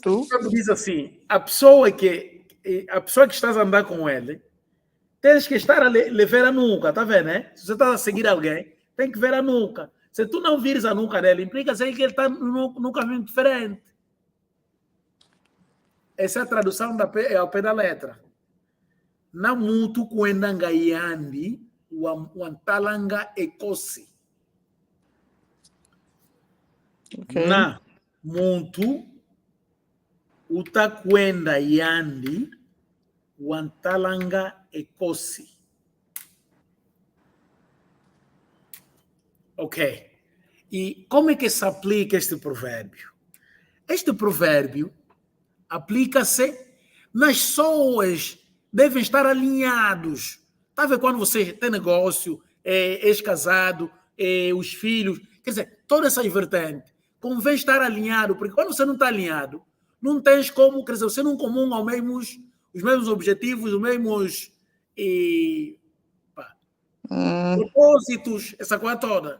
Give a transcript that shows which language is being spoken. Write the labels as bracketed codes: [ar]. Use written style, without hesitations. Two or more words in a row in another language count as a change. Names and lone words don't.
[pt] Diz assim, a pessoa que estás a andar com ele, tens que estar a lhe ver a nuca, tá vendo, né? Se você está a seguir alguém, tem que ver a nuca. Se tu não vires a nuca dele, implica que ele está no caminho diferente. Essa é a tradução ao pé da letra. [kg] Na mutu kuendanga yandi, wantalanga ekosi. [pt] Ok. [kg] Na mutu utakwenda yandi, wantalanga ekosi. [pt] Ok. E como é que se aplica este provérbio? Este provérbio aplica-se nas pessoas, devem estar alinhados. Está a ver quando você tem negócio, ex-casado, os filhos, quer dizer, toda essa vertente, convém estar alinhado, porque quando você não está alinhado, não tens como, quer dizer, você não comunga os mesmos objetivos, os mesmos propósitos, essa coisa toda.